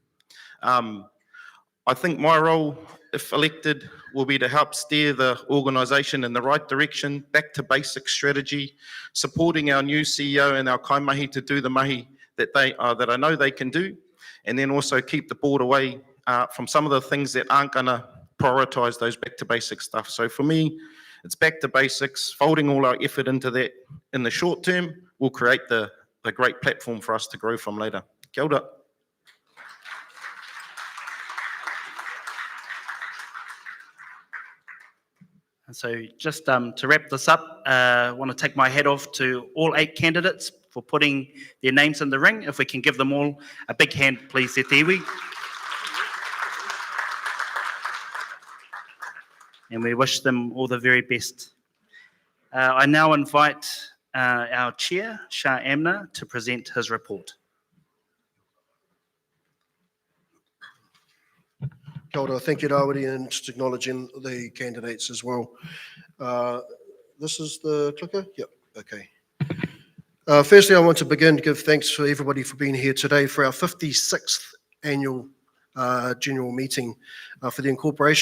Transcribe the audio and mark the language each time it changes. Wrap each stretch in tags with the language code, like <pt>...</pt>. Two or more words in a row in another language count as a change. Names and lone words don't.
<en>I think my role, if elected, will be to help steer the organisation in the right direction, back to basic strategy, supporting our new CEO and our kaimahi to do the mahi that I know they can do, and then also keep the board away from some of the things that aren't going to prioritise those back to basic stuff. So for me, it's back to basics, folding all our effort into that in the short term will create the great platform for us to grow from later.</en> <mi>Kia ora.</mi> <en>So just to wrap this up, I want to take my hat off to all 8 candidates for putting their names in the ring. If we can give them all a big hand, please,</en> <mi>te iwi.</mi> <en>And we wish them all the very best. I now invite our chair, Shah Amna, to present his report.</en> <mi>Kia ora,</mi> <en>thank you, Rawiri, and just acknowledging the candidates as well. This is the clicker? Yep, okay. Firstly, I want to begin to give thanks for everybody for being here today for our 56th annual general meeting for the incorporation.</en>